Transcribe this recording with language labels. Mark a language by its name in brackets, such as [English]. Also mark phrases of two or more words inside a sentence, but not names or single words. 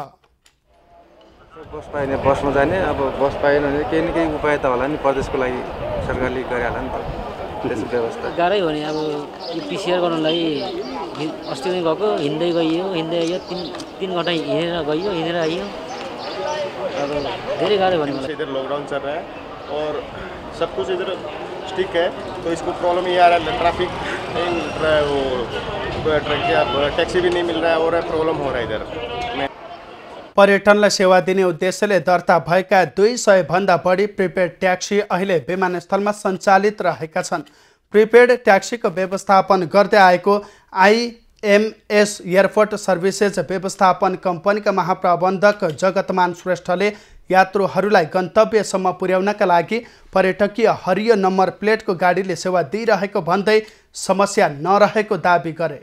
[Nepali] बस पाएन बसमा जाने, अब बस पाएन भने केही न केही उपाय त होला नि, प्रदेशको लागि सरकारले गरिहाल्ला नि त त्यसको व्यवस्था। गाह्रै हो नि, अब पिसिआर गर्नलाई अस्ति नै गएको, हिँड्दै आइयो 3 घन्टा हिँडेर गइयो, हिँडेर आइयो। अब धेरै गाह्रो भयो मलाई। [Hindi] इधर लॉकडाउन चल रहा है और सब कुछ इधर स्टिक है, तो इसको प्रॉब्लम ये आ रहा है, [English] traffic taxi [Hindi] भी नहीं मिल रहा है और प्रॉब्लम हो रहा है इधर। [Nepali] पर्यटनलाई सेवा दिने उद्देश्यले दर्ता भएका 200 भन्दा बढी [English] prepaid taxi [Nepali] अहिले विमानस्थलमा सञ्चालित रहेका छन्। प्रिपेड ट्याक्सीको व्यवस्थापन गर्दै आएको IMS एयरपोर्ट सर्भिसेज व्यवस्थापन कम्पनीका महाप्रबन्धक जगतमान श्रेष्ठले यात्रुहरूलाई गन्तव्यसम्म पुर्याउनका लागि पर्यटकीय हरियो नम्बर प्लेटको गाडीले सेवा दिइरहेको भन्दै समस्या नरहेको दाबी गरे।